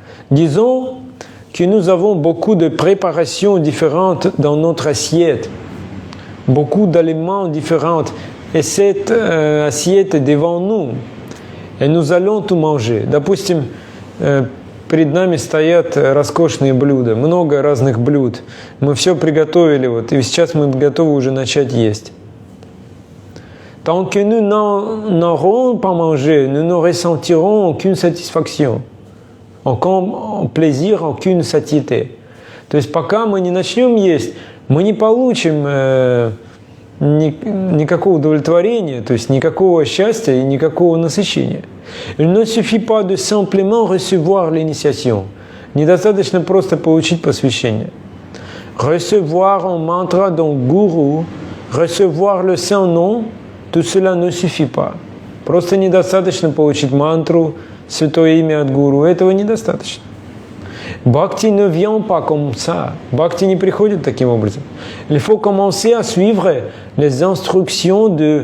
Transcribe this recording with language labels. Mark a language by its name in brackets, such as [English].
[French] Disons que nous avons beaucoup de préparations différentes dans notre assiette, beaucoup d'aliments différents, et cette assiette est devant nous, et nous allons tout manger. [Russian] Допустим, перед нами стоят роскошные блюда, много разных блюд. Мы все приготовили, и сейчас мы готовы уже начать есть. [French] Tant que nous n'aurons pas mangé, nous ne ressentirons aucune satisfaction. Aucun plaisir, aucune satiété. [Russian] То есть пока мы не начнем есть, мы не получим никакого удовлетворения, то есть никакого счастья и никакого насыщения. [French] Il ne suffit pas de simplement recevoir l'initiation. [Russian] Недостаточно просто получить посвящение. [French] Recevoir un mantra d'un gourou, recevoir le saint nom, tout cela ne suffit pas. [Russian] Просто недостаточно получить мантру, святое имя от гуру. Этого недостаточно. [French] Бхакти ne vient pas comme ça. [Russian] Бхакти не приходит таким образом. [French] Il faut commencer à suivre les instructions